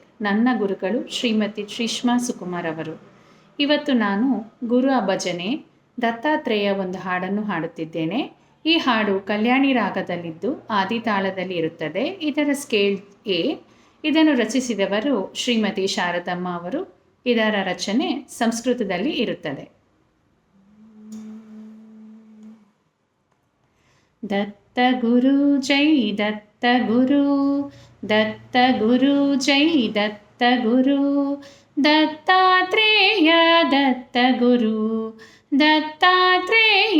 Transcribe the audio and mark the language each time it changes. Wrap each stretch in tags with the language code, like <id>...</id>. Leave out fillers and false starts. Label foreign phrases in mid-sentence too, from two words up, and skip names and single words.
<kn>ನನ್ನ ಗುರುಗಳು ಶ್ರೀಮತಿ ಶ್ರೀಷ್ಮಾ ಸುಕುಮಾರ್ ಅವರು. ಇವತ್ತು ನಾನು ಗುರು ಭಜನೆ ದತ್ತಾತ್ರೇಯ ಒಂದು ಹಾಡನ್ನು ಹಾಡುತ್ತಿದ್ದೇನೆ. ಈ ಹಾಡು ಕಲ್ಯಾಣಿ ರಾಗದಲ್ಲಿದ್ದು ಆದಿತಾಳದಲ್ಲಿ ಇರುತ್ತದೆ. ಇದರ ಸ್ಕೇಲ್ ಎ. ಇದನ್ನು ರಚಿಸಿದವರು ಶ್ರೀಮತಿ ಶಾರದಮ್ಮ ಅವರು. ಇದರ ರಚನೆ ಸಂಸ್ಕೃತದಲ್ಲಿ ಇರುತ್ತದೆ.</kn> <sa>ದತ್ತ ಗುರು ಜೈ ದತ್ತ ಗುರು, ದತ್ತ ಗುರು ಜೈ ದತ್ತ ಗುರು, ದತ್ತಾತ್ರೇಯ ದತ್ತ ಗುರು, ದತ್ತಾತ್ರೇಯ</sa>